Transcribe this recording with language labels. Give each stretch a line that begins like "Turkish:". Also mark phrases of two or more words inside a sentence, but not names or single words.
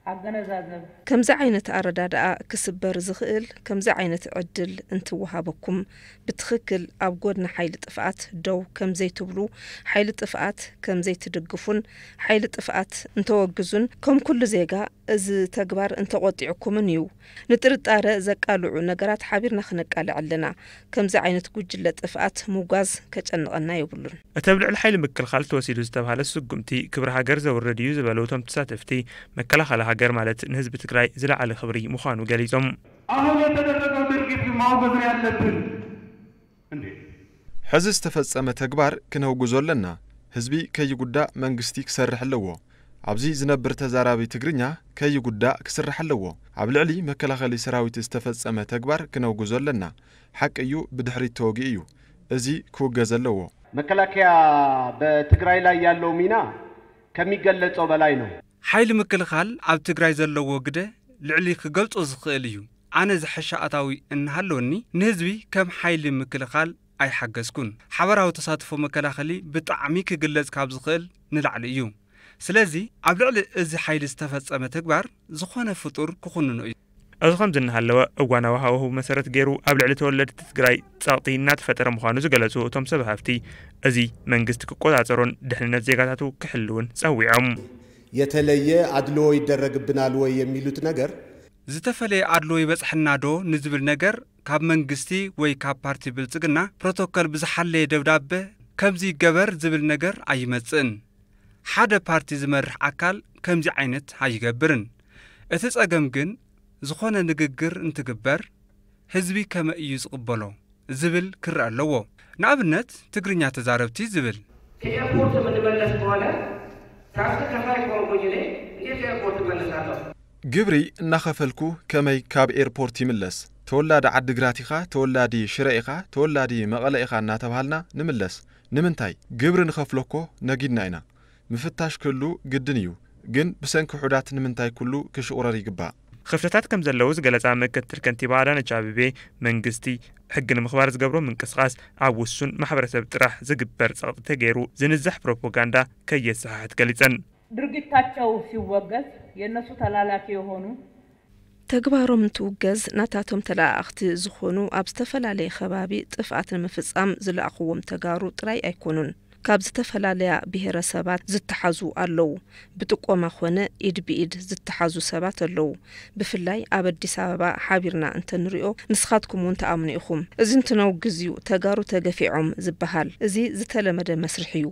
Tigrinya: ከምዚ ዓይነት ኣረዳድኣ ክስበር ዝኽእል ከምዚ ዓይነት ዕድል እንትወሃበኩም ብትኽክል ኣብ ጎድና ሓይሊ ጥፍኣት ደው ከምዘይትብሉ ሓይሊ ጥፍኣት ከምዘይትድግፉን ሓይሊ ጥፍኣት እንተወግዙን ከም ኩሉ ዜጋ እዚ ተግባር እንተቆጢዕኩምን እዩ ንጥርጣረ ዘቃልዑ ነገራት ሓቢርና ክነቃልዕ ኣለና ከምዚ ዓይነት ጉጅለ ጥፍኣት ምጓዝ ከጨንቀና ይብሉን እተብልዕል ሓይሊ ምክልኻል ተወሲዱ ዝተባሃለ ስጉምቲ ክብሪ ሃገር ዘውርድ እዩ ዝበለው ቶም ተሳተፍቲ መከላኸሊ ሃገር ማለት ንህዝቢ ትግራይ ዝለዓለ ክብሪ ምዃኑ ገሊጾም
Amharic: አሁን የተደረገው ድርጊት ማውገዝ ያለብን እንዴ
Tigrinya: ሕዚ ዝተፈጸመ ተግባር ክነውግዞ ኣለና ህዝቢ ከይጉዳእ መንግስቲ ክሰርሕ ኣለዎ ኣብዚ ዝነብር ተዛራቢ ትግርኛ ከይጉዳእ ክስራሕ ኣለዎ ኣብ ልዕሊ መከላኸሊ ሰራዊት ዝተፈጸመ ተግባር ክነውግዞ ኣለና ሓቂ እዩ ብድሕሪት ተወጊ እዩ እዚ ክውገዝ ኣለዎ
Amharic: መከላከያ በትግራይ ላይ ያለው ሚና ከሚገለጸው በላይ ነው
Tigrinya: ሓይሊ ምክልኻል ኣብ ትግራይ ዘለዎ ግደ ልዕሊ ክገልጾ ዝኽእል እዩ ኣነ ዝሕሻ ኣታዊ እንሃለወኒ ንህዝቢ ከም ሓይሊ ምክልኻል ኣይሓገዝኩን ሓበራዊ ተሳትፎ መከላኸሊ ብጣዕሚ ክግለጽ ካብ ዝኽእል ንላዕሊ እዩ ስለዚ ኣብ ልዕሊ እዚ ሓይሊ ዝተፈጸመ ተግባር ዝኾነ ፍጡር ክኹንኑ እዩ እዚ ከም ዝነሃለወ እዋናዊ ሃዋህው መሰረት ገይሩ ኣብ ልዕሊ ተወለድቲ ትግራይ ጸቕጢ እናተፈጠረ ምዃኑ ዝገለጹ እቶም ሰብ ሃፍቲ እዚ መንግስቲ ክቆጻጸሮን ድሕንነት ዜጋታቱ ክሕልውን ጸዊዖም
Amharic: የተለየ አድሎ ይደረግብናል ወይ የሚሉት ነገር
Tigrinya: ዝተፈለየ አድሎ ይበጽሕና ዶ ንዝብል ነገር ካብ መንግስቲ ወይ ካብ ፓርቲ ብልጽግና ፕሮቶኮል ብዝሓለየ ደብዳቤ ከምዚ ገበር ዝብል ነገር ኣይመጽእን ሓደ ፓርቲ ዝመርሕ ኣካል ከምዚ ዓይነት ኣይገብርን እቲ ጸገም ግን ዝኾነ ንግግር እንትግበር ህዝቢ ከመ እዩ ዝቕበሎ ዝብል ክርአ ኣለዎ ንኣብነት ትግርኛ ተዛረብቲ ዝብል
Amharic: ከኤርፖርት ምንመለስ በኋላ ታክሲ ከፋይ ኮንኩኝኔ እንዴት ኤርፖርት መለሳለሁ
Tigrinya: ግብሪ እናኸፈልኩ ከመይ ካብ ኤርፖርት ይምለስ ተወላዲ ዓዲግራት ኢኻ ተወላዲ ሽረ ኢኻ ተወላዲ መቐለ ኢኻ እናተባሃልና ንምለስ ንምንታይ ግብሪ ንኸፍለኮ ነጊድና ኢና ምፍታሽ ክሉ ግድን እዩ ግን ብሰንኪ ሕዳት ንምንታይ ኩሉ ክሽቁረር ይግባእ ክፍተታት ከም ዘለዉ ዝገለጻ ምክትል ከንቲባ አዳነች አቤቤ መንግስቲ ሕጊ ንምኽባር ዝገብሮ ምንቅስቃስ ኣብ ውሱን ማሕበረሰብ ጥራሕ ዝግበር ጸቕጢ ተገይሩ ዝንዛሕ ፕሮፓጋንዳ ከየሰሓሕት ገሊጸን
Amharic: ድርጊታቸው ሲወገዝ የነሱ ተላላኪ የሆኑ
Tigrinya: ተግባሮም እንትውገዝ ናታቶም ተላእኽቲ ዝኾኑ ኣብ ዝተፈላለየ ከባቢ ጥፍኣት ንምፍጻም ዝለኣኽዎም ተጋሩ ጥራይ ኣይኮኑን ካብ ዝተፈላለያ ብሄረሰባት ዝተሓዙ ኣለዉ ብጥቆማ ኾነ ኢድ ብኢድ ዝተሓዙ ሰባት ኣለዉ ብፍላይ ኣብ አዲስ አበባ ሓቢርና እንተንሪኦ ንስኻትኩም እውን ተኣምኑ ኢኹም እዚ እንትነውግዝ እዩ ተጋሩ ተገፊዖም ዝበሃል እዚ ዝተለመደ መስርሕ እዩ